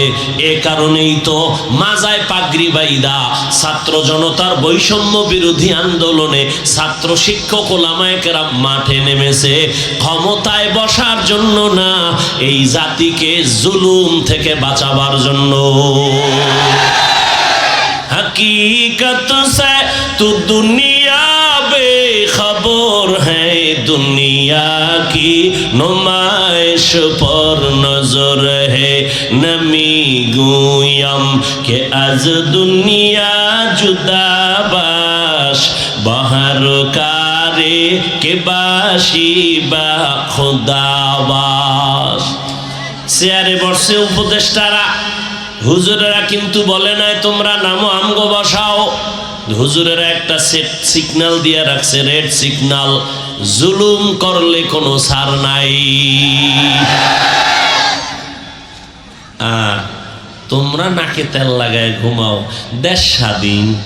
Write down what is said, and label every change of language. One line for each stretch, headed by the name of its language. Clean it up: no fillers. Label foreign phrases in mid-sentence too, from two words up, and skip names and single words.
Bangla: এ কারণেই তো মাজায় পাগড়ি বাইদা ছাত্র জনতার বৈষম্য বিরোধী আন্দোলনে ছাত্র শিক্ষক উলামায়ে কেরাম মাঠে নেমেছে, ক্ষমতায় বসার জন্য না, এই জাতিকে জুলুম থেকে বাঁচাবার জন্য।
Urdu: حقیقت سے تو دنیا بے خبر ہے، دنیا کی نمائش پر نظر ہے,
Persian: نمی‌گویم که از دنیا جدا باش، بهر کاری که باشی با خدا باش.
Bangla: চেয়ারে বসে উপদেষ্টারা, হুজুরেরা কিন্তু বলে নাই তোমরা নামো আমগো বসাও। হুজুরেরা একটা সেট সিগন্যাল দিয়ে রাখছে, রেড সিগন্যাল, জুলুম করলে কোনো ছাড় নাই। তোমরা নাকে তেল লাগায় ঘুমাও, দেশ স্বাধীন।